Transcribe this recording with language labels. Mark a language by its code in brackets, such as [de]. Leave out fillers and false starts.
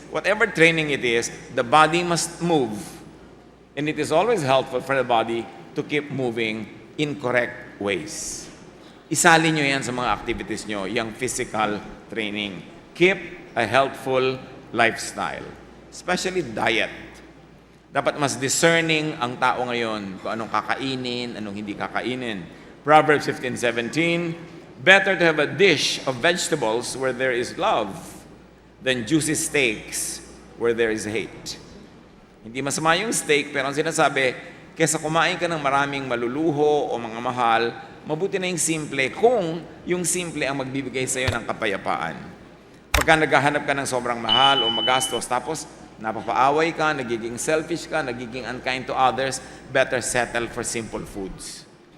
[en] Whatever training it is, the body must move. And it is always helpful for the body to keep moving in correct ways. [tl] Isalin nyo yan sa mga activities nyo, yung physical training. [en] Keep a healthful lifestyle, especially diet. [tl] Dapat mas discerning ang tao ngayon kung anong kakainin, anong hindi kakainin. [en] Proverbs 15:17, better to have a dish of vegetables where there is love than juicy steaks where there is hate. [tl] Hindi masama yung steak, pero ang sinasabi, kesa kumain ka ng maraming maluluho o mga mahal, mabuti na yung simple kung yung simple ang magbibigay sa iyo ng kapayapaan. Pagka naghahanap ka ng sobrang mahal o magastos, tapos napapaaway ka, nagiging selfish ka, nagiging [en] unkind to others, better settle for simple foods.